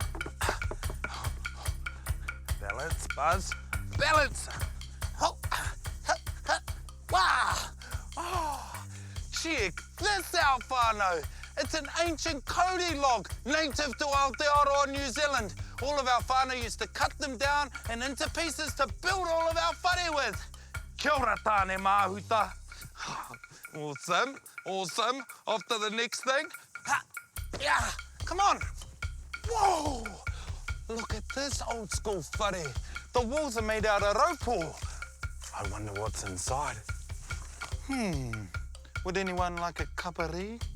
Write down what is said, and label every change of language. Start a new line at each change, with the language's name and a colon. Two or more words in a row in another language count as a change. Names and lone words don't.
English: Balance, Buzz. Balance. Oh. Wow. Oh. Check this out, whānau. It's an ancient Cody log native to Aotearoa, New Zealand. All of our whānau used to cut them down and into pieces to build all of our whare with.
Māori: Kia ora tāne māhuta.
English: Awesome, awesome. Off to the next thing. Ha. Yeah, come on. Whoa! Look at this old school whare. The walls are made out of raupo. I wonder what's inside. Would anyone like a cup of tea?